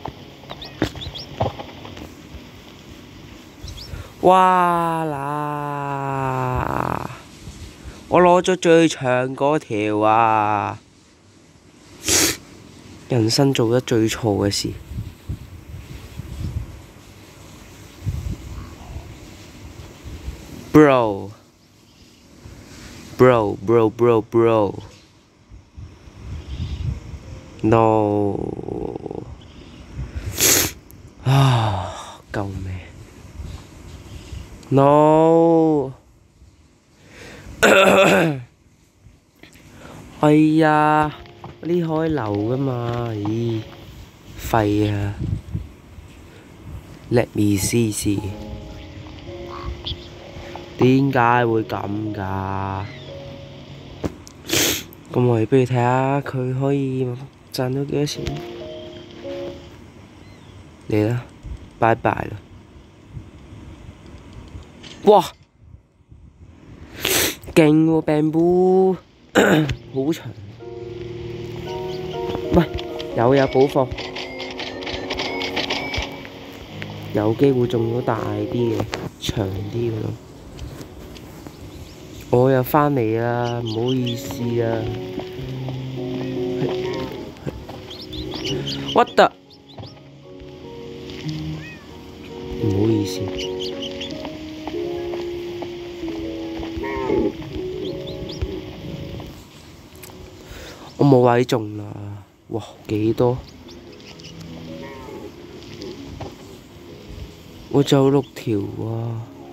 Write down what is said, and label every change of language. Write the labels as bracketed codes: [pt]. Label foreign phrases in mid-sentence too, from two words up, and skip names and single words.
[yue] 哇啦！我攞咗最長嗰條啊！人生做得最錯嘅事， [en] bro bro bro bro bro no [yue] 啊！救命 ！no 係呀，呢可以流㗎嘛？咦，廢啊 ！ [en] Let me see。 [yue] 點解會咁㗎？咁我哋不如睇下佢可以賺到幾多錢。嚟啦，拜拜啦！哇，勁喎病菇，好長。喂，有補貨，有機會中到大啲嘅，長啲嘅咯。我又返嚟啦，唔好意思啊。 [en] What the？ [yue] 唔好意思。我冇位中啦，哇幾多？我仲有6條啊！